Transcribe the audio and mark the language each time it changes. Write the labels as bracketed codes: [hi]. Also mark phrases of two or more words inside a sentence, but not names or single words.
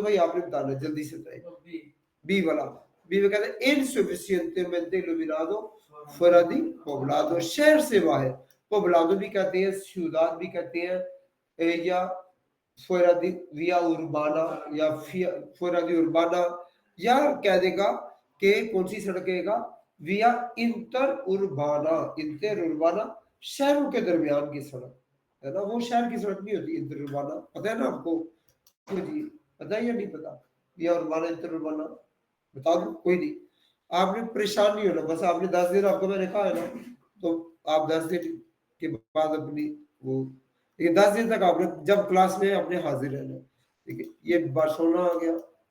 [hi] भाई आपने बताना जल्दी से बताइए, बी वाला, बी में कहते हैं [es] insuficientemente iluminado fuera de poblado, [hi] शहर से बाहर, poblado भी कहते हैं, ciudad भी कहते हैं, या [es] fuera de vía urbana, या fuera de urbana, [hi] या कह देगा कि कौन सी सड़क कहेगा, [es] vía inter urbana, [hi] शहरों के दरमियान की सड़क है ना, वो शहर की सड़क नहीं होती [es] inter urbana, [hi] पता है ना आपको जी, पता है या नहीं पता, [es] vía urbana inter urbana, [hi] बता दो कोई नहीं, आपने परेशान नहीं होना, बस आपने 10 दिन आपको मैंने कहा है ना, तो आप 10 दिन के बाद अपनी वो, लेकिन 10 दिन तक आपने जब क्लास में अपने हाजिर रहना, ठीक है, ये बार्सिलोना आ गया,